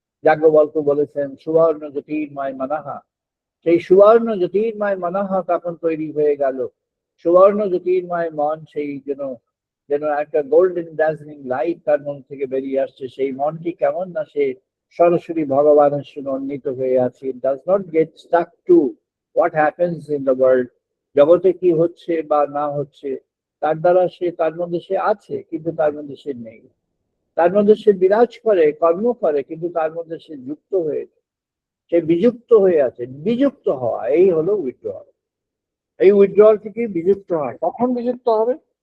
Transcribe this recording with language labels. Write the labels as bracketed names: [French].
[Bangla] যাজ্ঞবল্ক্য বলেছেন সুবর্ণ জ্যোতির্ময় মানাহা, সেই সুবর্ণ জ্যোতির্ময় মানাহা তখন তৈরি হয়ে গেল। সুবর্ণ জ্যোতির্ময় মন, সেই যেন একটা গোল্ডেন ড্যাজলিং লাইট তার মন থেকে বেরিয়ে আসছে। সেই মনটি কেমন না, সে সরাসরি ভগবানের সঙ্গে উন্নীত হয়ে আছে। [English] It does not get stuck to what happens in the world. [Bangla] জগতে কি হচ্ছে বা না হচ্ছে তার দ্বারা সে, তার মধ্যে সে আছে কিন্তু তার মধ্যে সে নেই, তার মধ্যে সে বিরাজ করে, কর্ম করে, কিন্তু তার মধ্যে সে যুক্ত হয়েছে, সে বিযুক্ত হয়ে আছে। বিযুক্ত হওয়া, এই হলো উইথড্রল। এই উইথড্রল থেকে বিযুক্ত হয়। কখন বিযুক্ত হবে?